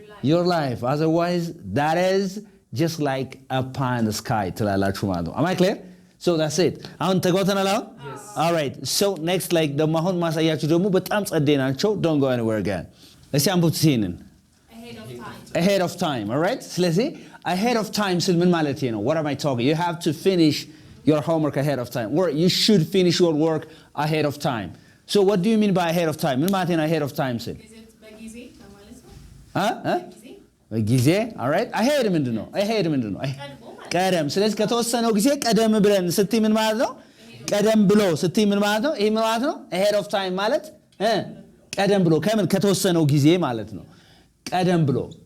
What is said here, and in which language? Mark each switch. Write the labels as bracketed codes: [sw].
[en] your life otherwise that is just like a pie in the sky [am] ትላላችሁ ማለት ነው [en] am I clear so that's it [am] አሁን ተጓተናል አሁን [en] all right so next like [am] ደግሞ አሁን ማሳያችሁ ደግሞ በጣም ጸዴ ናቸው [en] don't go anywhere again [am] እስቲ አንብቡት ይሄንን [en] Ahead of time. ahead of time all right ስለዚህ ahead of time ስል [am] ምን ማለት ነው [en] what am I talking you have to finish your homework ahead of time or you should finish your work ahead of time so what do you mean by ahead of time ምን ማለት ነው ahead of time ስል Is it [am] በጊዜ ለማለት ነው? በጊዜ? ጊዜ all right ahead ምንድነው ahead ምንድነው ቀድሞ ማለት ቀደም ስለዚህ ከተወሰነው ጊዜ ቀደም ብለን ስትይ ምን ማለት ነው ቀደም ብሎ ስትይ ምን ማለት ነው ይሄ ምን ማለት ነው [en] ahead of time [am] ማለት ቀደም ብሎ ከምን ከተወሰነው ጊዜ ማለት ነው ቀደም ብሎ